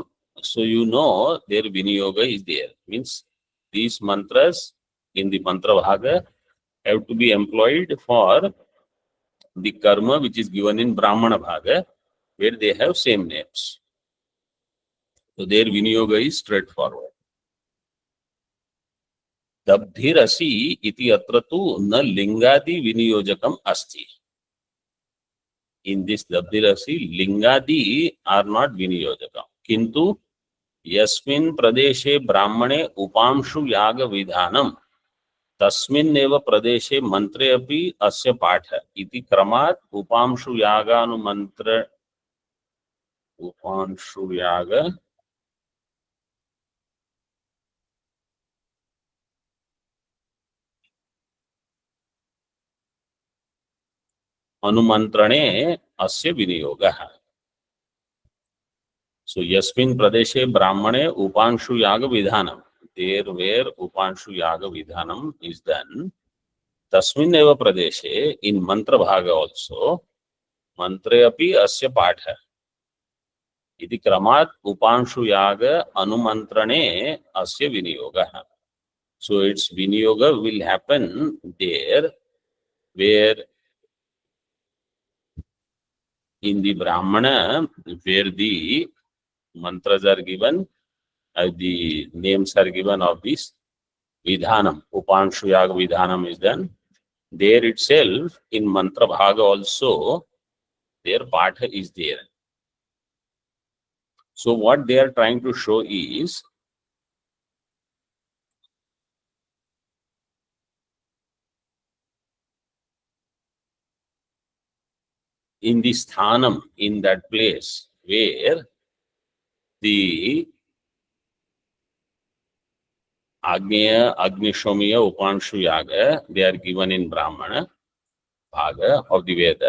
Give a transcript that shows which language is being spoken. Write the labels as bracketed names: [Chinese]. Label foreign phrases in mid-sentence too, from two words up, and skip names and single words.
[English] So you know their Viniyoga is there. Means these mantras in the Mantra Bhaga, have to be employed for the karma which is given in Brahmana Bhaga, where they have same names. So their Viniyoga is straightforward. [Sanskrit] दब्धिरसि इति अत्र तु न लिङ्गादि विनियोजकम् अस्ति. In this Dabdhirasi, lingadi are not viniyojakam. किन्तु यस्मिन् प्रदेशे ब्राह्मणे उपांशु याग विधानम् तस्मिन्नेव प्रदेशे मंत्रे अपि अस्य पाठ इति क्रमात् उपांशु यागानुमंत्र उपांशु याग अनुमंत्रणे अस्य विनियोगः. So यस्मिन् प्रदेशे ब्राह्मणे उपांशु याग विधानम्, [English] there where [Sanskrit] उपांशु याग विधानम् [English] is done, [Sanskrit] तस्मिन्नेव प्रदेशे, [English] in mantra bhaga also, [Sanskrit] मन्त्रे अपि अस्य पाठ इति क्रमात् उपांशु याग अनुमन्त्रणे अस्य विनियोगः. [English] So its viniyoga will happen there where in the brahmana, where the mantras are given, the names are given of this vidhanam, [Sanskrit] उपांशु याग विधानम् [English] is done. There itself, in mantra bhaga also, their patha is there. So what they are trying to show is, in the sthanam, in that place where the Agneya, Agnishomiya, Upanshu Yaga, they are given in Brahmana Bhaga of the Veda.